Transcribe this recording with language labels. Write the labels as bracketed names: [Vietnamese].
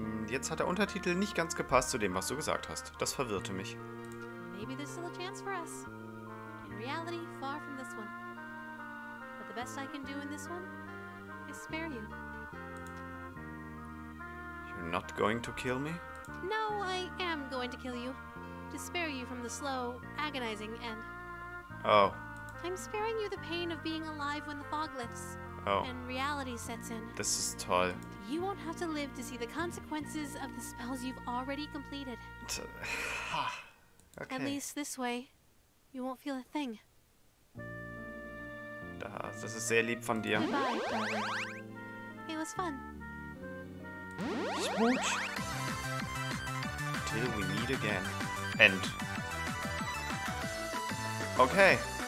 [German] Jetzt hat der Untertitel nicht ganz gepasst zu dem, was du gesagt hast. Das verwirrte mich. [English] Maybe there's still a chance for us. In reality, far from this one. But the best I can do in this one is spare you. You're not going to kill me? No, I am going to kill you. To spare you from the slow, agonizing end. Oh. I'm sparing you the pain of being alive when the fog lifts. Oh. And reality sets in. [German] Das ist toll. [English] You won't have to live to see the consequences of the spells you've already completed. Okay. At least this way, you won't feel a thing. [German] Das ist sehr lieb von dir. [English] Goodbye, darling. It was fun. Smooch. Till we meet again. End. Okay.